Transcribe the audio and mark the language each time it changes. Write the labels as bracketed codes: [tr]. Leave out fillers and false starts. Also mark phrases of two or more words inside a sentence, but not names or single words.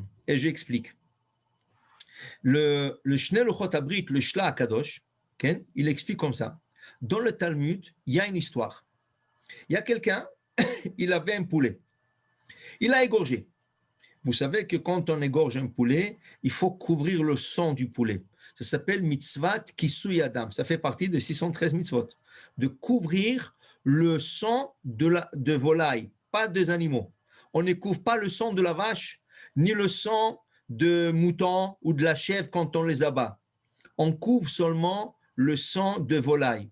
[fr] Et j'explique. Le Shnei Luchot Habrit, le Shla Akadosh, okay? Il explique comme ça. Dans le Talmud, il y a une histoire. Il y a quelqu'un, il avait un poulet. Il a égorgé. Vous savez que quand on égorge un poulet, il faut couvrir le sang du poulet. Ça s'appelle [he] מצוות כיסוי הדם. [fr] Ça fait partie de 613 mitzvot. De couvrir le sang de volaille, pas des animaux. On ne couvre pas le sang de la vache, ni le sang de mouton ou de la chèvre quand on les abat. On couvre seulement le sang de volaille.